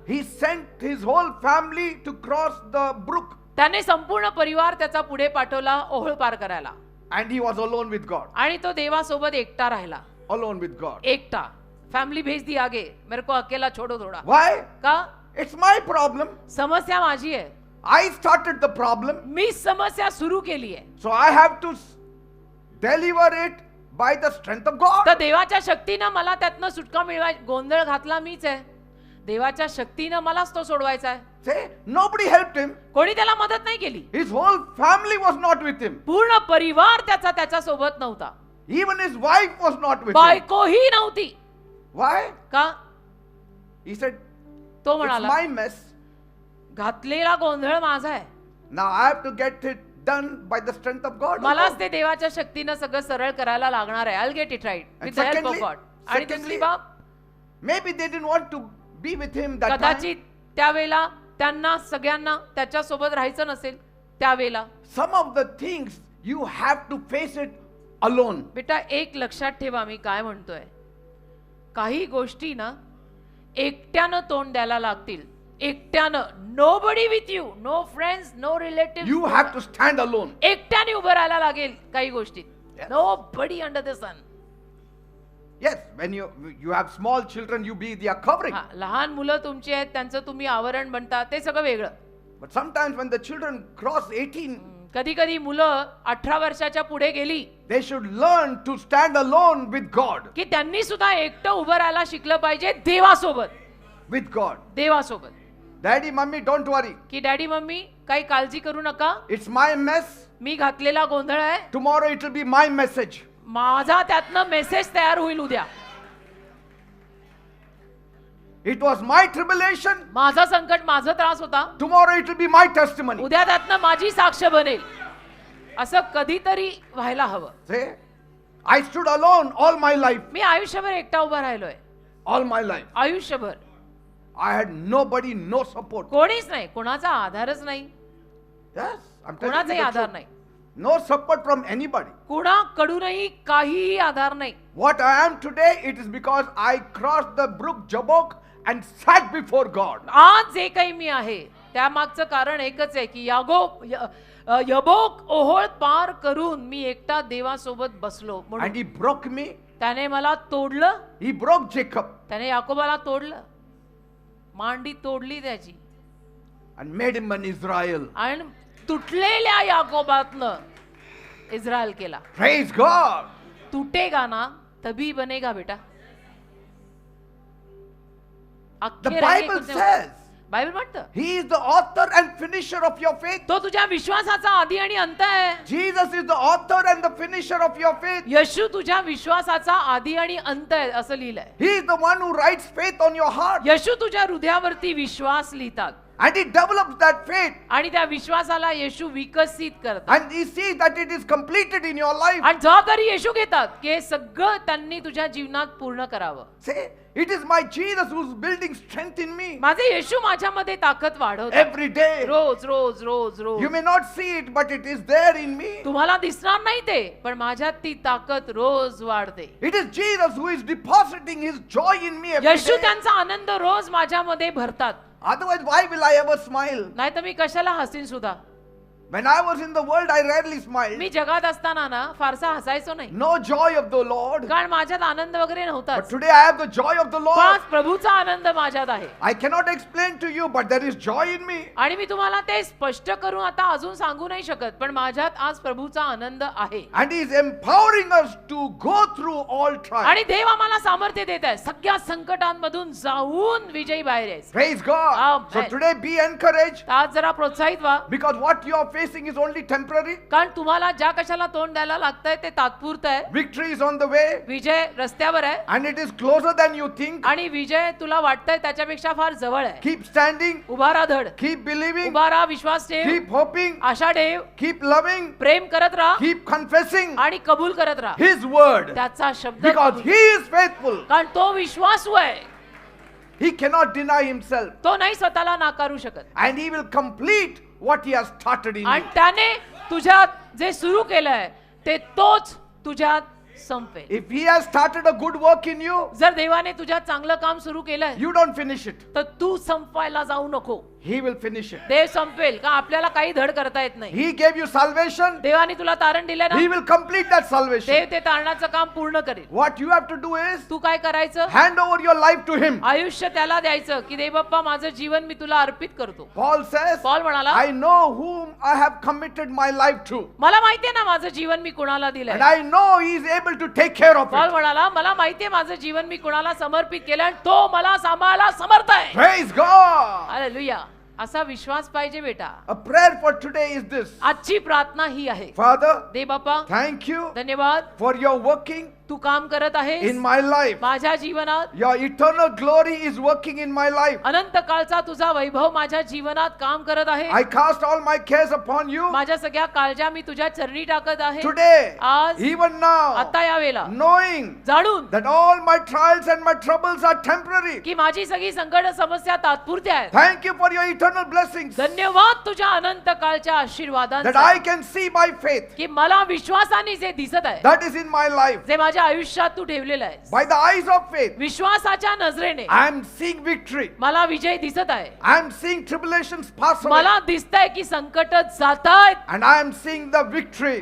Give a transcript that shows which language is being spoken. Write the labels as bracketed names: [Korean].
[English] he sent his whole family to cross the brook. [Marathi] त्याने संपूर्ण परिवार त्याचा पुढे पाठवला ओहळ पार करायला. [English] And he was alone with God. [Marathi] आणि तो देवासोबत एकटा राहिला. [English] Alone with God. [Marathi] एकटा. [Hindi] फॅमिली भेज दी आगे, मेरे को अकेला छोड़ो थोड़ा. [English] Why? [Marathi] का? [English] It's my problem. [Marathi] समस्या माझी आहे. [English] I started the problem. [Marathi] मी समस्या सुरू केली आहे. [English] So I have to deliver it by the strength of God. [Marathi] तर देवाच्या शक्तीनं मला त्यातनं सुटका मिळवाय. गोंधळ घातला मीच आहे. देवाच्या शक्तीनं मलाच तो सोडवायचा आहे. [English] Say, nobody helped him. [Marathi] कोणी त्याला मदत नाही केली. [English] His whole family was not with him. [Marathi] पूर्ण परिवार त्याच्या सोबत नव्हता. [English] Even his wife was not with him. [Marathi] बायकोही नव्हती. [English] Why? [Marathi] का? [English] He said, [Marathi] तो [English] it's [Marathi] म्हणाला [English] my mess. [Marathi] घातलेला गोंधळ माझा आहे. [English] Now I have to get it done by the strength of God. [Marathi] मलाच ते देवाच्या शक्तीनं सगळं सरळ करायला लागणार आहे. [English] I'll get it right with the help of God. [Marathi] आणि दुसरी बाब, [English] maybe they didn't want to be with him that time. [Marathi] कदाचित त्यावेळेला त्यांना सगळ्यांना त्याच्या सोबत राहायचं नसेल. त्यावेळेला [English] Some of the things you have to face it alone. [Marathi] बेटा एक लक्षात ठेवा मी काय म्हणतोय. काही गोष्टी ना एकट्यानं तोंड द्यायला लागतील. एकट्यानं. [English] Nobody with you, no friends, no relative. You have to stand alone. [Marathi] एकट्याने उभं राहायला लागेल काही गोष्टीत. [English] Yes. Nobody under the sun. Yes, when you have small children, you be their covering. [Marathi] लहान मुलं तुमची आहेत त्यांचं तुम्ही आवरण बनता ते सगळं वेगळं. [English] But sometimes when the children cross 18, [Marathi] कधी कधी मुलं 18 वर्षाच्या पुढे गेली [English] they should learn to stand alone with God. [Marathi] की त्यांनी सुद्धा एकटं उभं राहायला शिकलं पाहिजे देवासोबत. [English] With God. [Marathi] देवासोबत. [English] Daddy, mommy, don't worry. [Marathi] की डॅडी मम्मी काही काळजी करू नका. [English] It's my mess. [Marathi] मी घातलेला गोंधळ आहे. [English] Tomorrow it will be my message. [Marathi] माझा त्यातनं मेसेज तयार होईल उद्या. [English] It was my tribulation. [Marathi] माझा संकट, माझा त्रास होता. [English] Tomorrow it will be my testimony. [Marathi] उद्या त्यातनं माझी साक्ष बनेल. असं कधीतरी व्हायला हवं. [English] Say, I stood alone all my life. [Marathi] मी आयुष्यभर एकटा उभा राहिलोय. [English] All my life. [Marathi] आयुष्यभर [English] I had nobody, no support. [Marathi] कोणीच नाही, कोणाचा आधारच नाही. [English] Yes, I'm telling [Marathi] कोणाचाही [English] you the [Marathi] आधार [English] truth. [Marathi] नाही. [English] No support from anybody. [Marathi] कुणाकडूनही काहीही आधार नाही. [English] What I am today, it is because I crossed the brook Jabbok and sat before God. [Marathi] आज जे काही मी आहे त्यामागचं कारण एकच आहे की यबोक ओहोळ पार करून मी एकटा देवासोबत बसलो. [English] And [Marathi] म्हणून [English] he broke me. [Marathi] त्याने मला तोडलं. [English] He broke Jacob [Marathi] त्याने याकोबाला तोडलं. मांडी तोडली त्याची [English] and made him an Israel. [Marathi] आणि तुटलेल्या याकोबातनं इस्रायल केला. [English] Praise God. [Hindi] तुटेगा ना तभी बनेगा बेटा. [English] The Bible says [Marathi] बायबल म्हणतं [English] he is the author and finisher of your faith. [Marathi] तो तुझ्या विश्वासाचा आधी आणि अंत आहे. [English] Jesus is the author and the finisher of your faith. [Marathi] येशू तुझ्या विश्वासाचा आधी आणि अंत आहे असं लिहिलंय. [English] He is the one who writes faith on your heart. [Marathi] येशू तुझ्या हृदयावरती विश्वास लिहितात [English] And he develops that faith. [Marathi] आणि त्या विश्वासाला येशू विकसित करतात. [English] And he sees that it is completed in your life. [Marathi] आणि जबाबदारी येशू घेतात की हे सगळं त्यांनी तुझ्या जीवनात पूर्ण करावं. [English] Say, it is my Jesus who's building strength in me. [Marathi] माझे येशू माझ्यामध्ये ताकद वाढवतात. [English] Every day. [Marathi] Rose rose rose rose. [English] You may not see it, but it is there in me. [Marathi] तुम्हाला दिसणार नाही ते पण माझ्यात ती ताकद रोज वाढते. [English] It is Jesus who is depositing his joy in me every [Marathi] Yeshu [English] day. [Marathi] त्यांचा आनंद रोज माझ्यामध्ये भरतात. [English] Otherwise, why will I ever smile? [Marathi] नाही तर मी कशाला हसीन सुद्धा. [English] When I was in the world, I rarely smiled. [Marathi] मी जगात असताना ना फारसा हसायचो नाही. [English] No joy of the Lord. [Marathi] कारण माझ्यात आनंद वगैरे [English] But [Marathi] नव्हताच. [English] today I have the joy of the [Marathi] पण [English] Lord. [Marathi] आज प्रभूचा आनंद माझ्यात आहे. [English] I cannot explain to you, but there is joy in me. [Marathi] आणि मी तुम्हाला ते स्पष्ट करून आता अजून सांगू नाही शकत पण माझ्यात आज प्रभूचा आनंद आहे. [English] And he is empowering us to go through all trials. [Marathi] आणि देव आम्हाला सामर्थ्य देत आहे सगळ्या संकटांमधून जाऊन विजयी बाहेर यायचं. [English] Praise God. Amen. So today be encouraged, [Marathi] आज जरा प्रोत्साहित व्हा [English] because what you are facing is only temporary. [Marathi] कारण तुम्हाला ज्या कशाला तोंड द्यायला लागतंय ते तात्पुरतं आहे. [English] Victory is on the way, [Marathi] विजय रस्त्यावर आहे [English] and it is closer than you think. [Marathi] आणि विजय तुला वाटतंय त्याच्यापेक्षा फार जवळ आहे. [English] Keep standing, [Marathi] उभा राहा धड. [English] keep believing, [Marathi] उभा राहा विश्वास ठेव. [English] keep hoping, [Marathi] आशा ठेव. [English] keep loving, [Marathi] प्रेम करत राहा [English] keep confessing [Marathi] आणि कबूल करत राहा [English] his word, [Marathi] त्याचा शब्द. [English] because he is faithful. [Marathi] कारण तो विश्वासू आहे. [English] He cannot deny himself, [Marathi] तो नाही स्वतःला नाकारू शकत. [English] and he will complete what he has started in [Marathi] आणि [English] you. [Marathi] त्याने तुझ्यात जे सुरू केलंय ते तोच तुझ्यात संपेल. [English] If he has started a good work in you, [Marathi] जर देवाने तुझ्यात चांगलं काम सुरू केलंय [English] you don't finish it. [Marathi] तर तू संपवायला जाऊ नको. [English] He will finish it. [Marathi] देव संपवेल का आपल्याला काही धड करता येत नाही. [English] He gave you salvation. [Marathi] देवाने तुला तारण दिले ना, [English] He will complete that salvation. [Marathi] देव ते तारणाचं काम पूर्ण करेल. [English] What you have to do is [Marathi] तू काय करायचं? [English] hand over your life to Him. [Marathi] आयुष्य त्याला द्यायचं की देव बाप्पा माझं जीवन मी तुला अर्पित करतो. [English] Paul says, [Marathi] पॉल म्हणाला, [English] I know whom I have committed my life to. [Marathi] मला माहितीये ना माझं जीवन मी कुणाला [English] And [Marathi] दिलंय. [English] I know He is able to take care of [Marathi] Paul [English] it. [Marathi] म्हणाला मला माहितीये माझं जीवन मी कुणाला समर्पित केलं आणि तो मला सांभाळायला समर्थ आहे. [English] Praise God. [Marathi] हालेलुया. असा विश्वास पाहिजे बेटा. [English] A prayer for today is this. [Marathi] आजची प्रार्थना ही आहे. [English] Father, [Marathi] दे Bappa [English] thank you [Marathi] धन्यवाद, [English] for your working [Marathi] तू काम करत आहेस [English] in my life. [Marathi] माझ्या जीवनात. [English] Your eternal glory is working in my life. [Marathi] अनंत काळचा तुझा वैभव माझ्या जीवनात काम करत आहे. [English] I cast all my cares upon you [Marathi] माझ्या सगळ्या काळजा मी तुझ्या चरणी टाकत आहे. [English] today, [Marathi] आज [English] even now, [Marathi] आता या वेळेला [English] knowing [Marathi] जाणून [English] that all my trials and my troubles are temporary. [Marathi] की माझी सगळी संकट समस्या तात्पुरत्या आहेत. [English] Thank you for your eternal blessings [Marathi] धन्यवाद तुझ्या अनंत काळच्या [English] that [Marathi] आशीर्वादांचा [English] I can see by faith. [Marathi] की मला विश्वासाने जे दिसत आहे, [English] That is in my life. [Marathi] जे माझ्या आयुष्यात तू ठेवलेलं आहेस, [English] By the eyes of faith, [Marathi] विश्वासाच्या नजरेने [English] I am seeing victory. [Marathi] मला विजय दिसत आहे. [English] I am seeing tribulations pass away. [Marathi] मला दिसतंय की संकट जातायत [English] And I am seeing the victory.